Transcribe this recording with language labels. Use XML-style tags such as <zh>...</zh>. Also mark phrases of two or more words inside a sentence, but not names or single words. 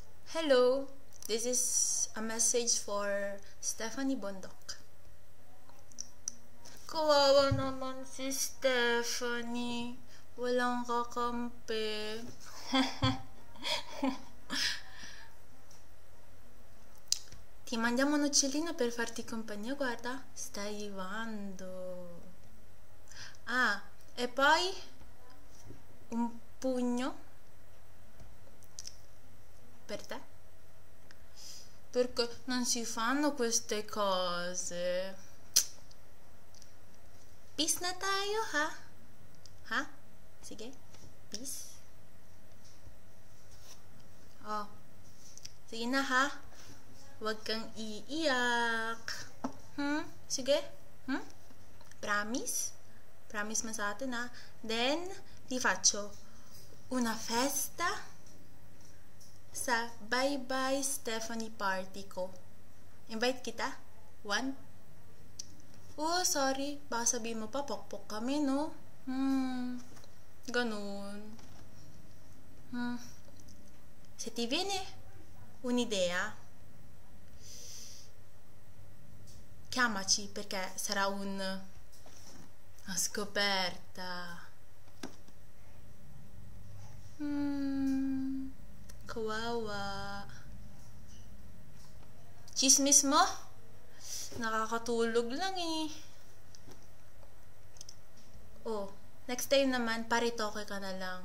<en>Hello, this is a message for Stephanie Bondok.</en> <tl>Kawawa naman si Stephanie. Walang kakampi.</tl> <it>Ti mandiamo un uccellino per farti compagnia, guarda, sta arrivando. Ah, e poi un pugno per te, perché non si fanno queste cose.</it> <tl>Peace na tayo, ha? Ha? Sige, peace. Oh, sige na, ha? Huwag kang iiyak. Sige? Promise? Promise mo sa atin, ha?</tl> <en>Then,</en> <it>ti faccio una festa</it> <tl>sa Bye Bye Stephanie party ko. Invite kita? 1? Oh, sorry. Baka sabihin mo pa, pokpok kami, no? Ganun.</tl> <it>Se ti viene un'idea, chiamaci perché sarà una scoperta.</it> <tl>Kawawa. Chismis mo? Nakakatulog lang eh. Oh,</tl> <en>next time</en> <tl>naman, paritoke ka na lang.</tl>